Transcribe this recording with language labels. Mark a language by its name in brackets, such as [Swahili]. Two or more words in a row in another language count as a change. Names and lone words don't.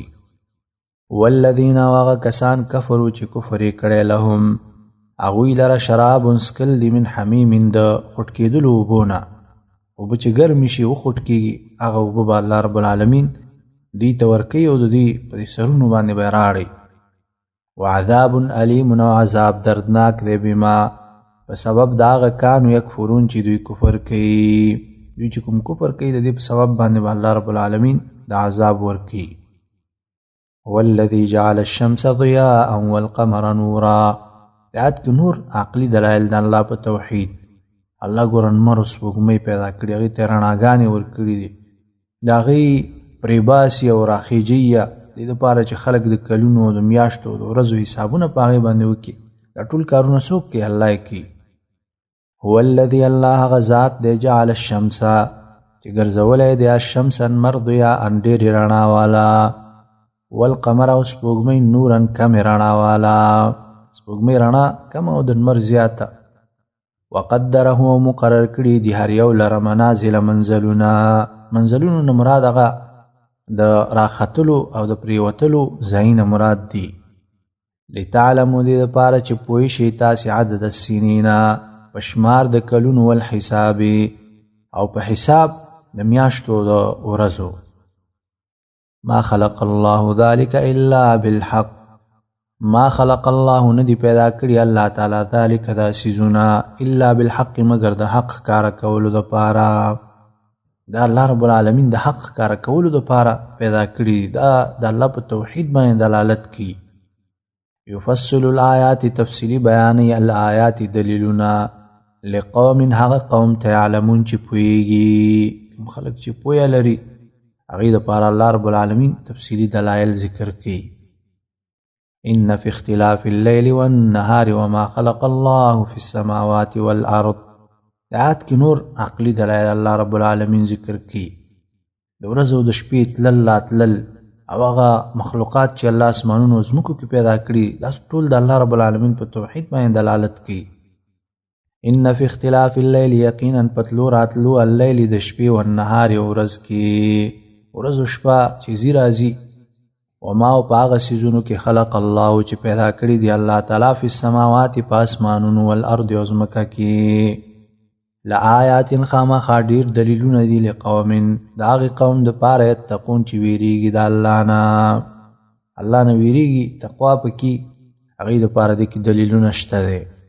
[Pashto] والذین هغه کسان کفرو چې کفر یې کړی لهم هغوی لره شراب څښل دي [Arabic] من حمیم [Pashto] د خوټ کېدلو اوبو نه، اوبه چې ګرمې شي وخوټ کېږي هغه اوبه به [Arabic] الله رب العالمین [Pashto] دوی ته ورکوي او د دوی په دې سرونو باندې به یې راړئ. [Arabic] وعذاب علیم [Pashto] او عذاب دردناک دی بما په سبب د هغه [Arabic] کانو یکفرون [Pashto] چې دوی کفر کوي، دوی چې کوم کفر کوي د دې په سبب باندې به [Arabic] الله رب العالمین [Pashto] د عذاب ورکوي. [Arabic] والذي جعل الشمس ضياء والقمر نورا [Pashto] د آیت کې نور عقلي دلایل د الله په توحید. الله ګوره لمر او سپوږمۍ پیدا کړي هغې ته یې رڼاګانې ورکړي دي د هغې پرېباسي او راخیجي دې دپاره چې خلک د کلونو د میاشتو د ورځو حسابونه په هغې باندې وکړي. دا ټول کارونه څوک کوي؟ الله یې کوي. [Arabic] هو الذي [Pashto] الله هغه ذات دی [Arabic] جعل الشمس [Pashto] چې ګرځولی دی الشمس لمر ضیاء ډېرې رڼا والا والقمر او سپوږمۍ نورا کمې رڼا والا سپوږمۍ رڼا کمه او د لمر زیاته. وقدره او مقرر کړي دي هر یو لره منازل منزلونو نه مراد هغه د راختلو او د پریوتلو ځایونه مراد دي. لتعلمو دې دپاره چې پوه شئ تاسې [Arabic] عدد السنین [Pashto] په شمار د کلونو والحساب او په حساب د میاشتو د ورځو. [Arabic] ما خلق الله ذلك الا بالحق ما خلق الله [Pashto] ندی پیدا کړي [Arabic] الله تعالی [Pashto] ذلك دا سیزونه [Arabic] الا بالحق [Pashto] مگر د حق کار کولو دپاره. دا [Arabic] الله رب العالمین [Pashto] د حق کار کولو دپاره پیدا کړي، دا د الله په توحید باندې دلالت کوي. [Arabic] یفصل الآیات [Pashto] تفصیلی بیانوي الآیات دلیلونه لقوم هغه قوم ته یعلمون چې پوهیږي، کوم خلک چې پوهه لري هغې دپاره [Arabic] الله رب العالمین [Pashto] تفصیلی دلایل ذکر کوي. [Arabic] ان فی اختلاف اللیل والنهار وما خلق الله فی السماوات والارض [Pashto] د آیات کې نور عقلي دلایل [Arabic] الله رب العالمین [Pashto] ذکر کوي. د ورځو او د شپې تلل راتلل او هغه مخلوقات چې الله اسمانونو او ځمکو کې پیدا کړي دا ټول د [Arabic] الله رب العالمین [Pashto] په توحید باندې دلالت کوي. [Arabic] ان فی اختلاف اللیل [Pashto] یقینا پتلو راتلو اللیل د شپې والنهار ورځ کې ورځ او شپه چې ځي راځي وما او په هغه څیزونو کې [Arabic] خلق الله [Pashto] چې پیدا کړي دي [Arabic] الله تعالی فی السماوات [Pashto] په اسمانونو والارض او ځمکه کې لآیات خامخا ډېر دلیلونه دي لقوم د هغې قوم دپاره یتقون چې ویریږي د الله نه ویریږي تقوا پکې هغې دپاره دې کې دلیلونه شته دی.